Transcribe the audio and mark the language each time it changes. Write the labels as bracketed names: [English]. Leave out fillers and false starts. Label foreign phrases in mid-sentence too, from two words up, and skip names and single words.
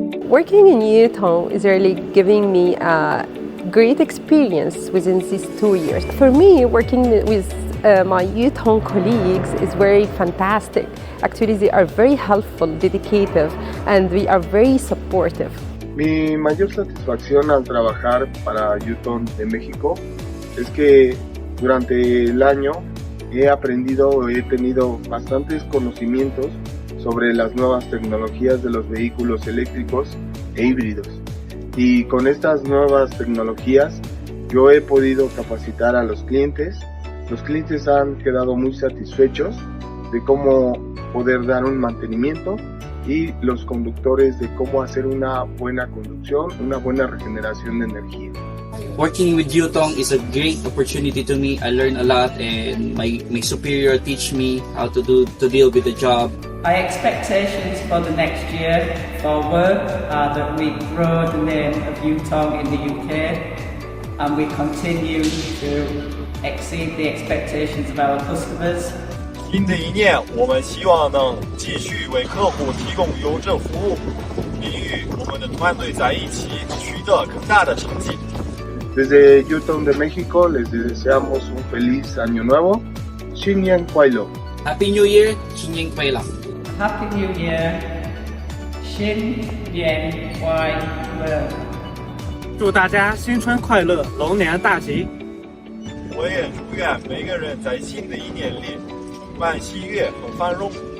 [English] Working in Yutong is really giving me a great experience within these 2 years. For me, working with my Yutong colleagues is very fantastic. Actually, they are very helpful, dedicated, and we are very supportive. [Spanish] Mi mayor satisfacción al trabajar para Yutong de México es que durante el año he tenido bastantes conocimientos sobre las nuevas tecnologías de los vehículos eléctricos e híbridos. Y con estas nuevas tecnologías yo he podido capacitar a los clientes. Los clientes han quedado muy satisfechos de cómo poder dar un mantenimiento y los conductores de cómo hacer una buena conducción, una buena regeneración de energía. [English] Working with Yutong is a great opportunity to me. I learn a lot, and my superior teach me how to deal with the job. Our expectations for the next year for work are that we grow the name of Yutong in the UK, and we continue to exceed the expectations of our customers. [Chinese] 新的一年，我们希望能继续为客户提供优质服务，并与我们的团队在一起取得更大的成绩。 [Spanish] Desde Yutong de México les deseamos un feliz año nuevo. [Chinese] 新年快乐. [English] Happy New Year, [Chinese] 新年快乐。 [English] Happy New Year, [Chinese] 新年快乐。祝大家新春快乐，龙年大吉。我也祝愿每个人在新的一年里充满喜悦和繁荣。